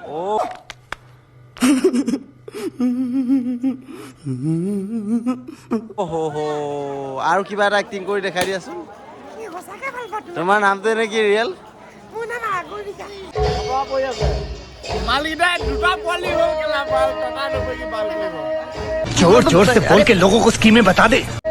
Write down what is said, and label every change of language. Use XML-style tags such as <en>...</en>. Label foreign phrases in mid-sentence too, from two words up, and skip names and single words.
<as>অ' আৰু কিবা এটা এক্টিং কৰি দেখাই দিয়াচোন তোমাৰ নামটো এনে কি ৰিয়েল মালিদাই দুটা পোৱালি হ'ল কেলা বাল টকা নকৈ কি বাল কৰিব</as> <hi>जोर जोर से बोल के लोगों को स्कीमें बता दे</hi>